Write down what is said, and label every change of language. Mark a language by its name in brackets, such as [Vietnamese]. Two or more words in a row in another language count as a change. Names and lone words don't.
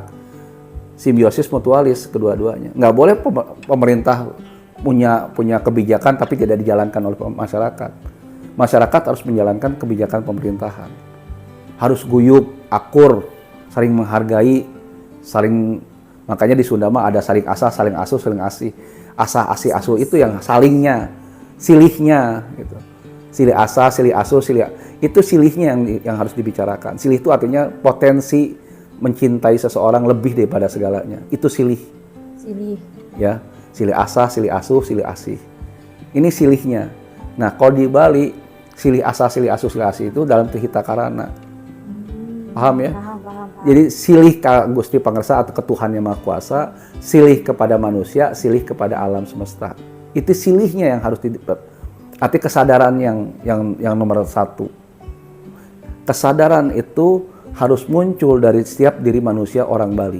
[Indonesian] Simbiosis mutualis kedua-duanya. Nggak boleh pemerintah punya kebijakan tapi tidak dijalankan oleh masyarakat. Masyarakat harus menjalankan kebijakan pemerintahan. Harus guyup, akur, saling menghargai, makanya di Sunda mah ada saling asah, saling asuh, saling asih. Asah, asih, asuh itu yang salingnya, silihnya gitu. [Sundanese] Silih asah, silih asuh, [Indonesian] itu silihnya yang harus dibicarakan. Silih itu artinya potensi mencintai seseorang lebih daripada segalanya. Itu silih. Silih. [Sundanese] Ya, silih asah, silih asuh, silih asih. [Indonesian] Ini silihnya. Nah, kalau di Bali, [Sundanese] silih asah, silih asuh, silih asih [Indonesian] itu dalam Trihita Karana. Paham ya? Paham. Jadi [Sundanese] silih ka Gusti Pangersa [Indonesian] atau Tuhan Yang Maha Kuasa, silih kepada manusia, silih kepada alam semesta. Itu silihnya yang harus arti kesadaran yang nomor satu. Kesadaran itu harus muncul dari setiap diri manusia orang Bali.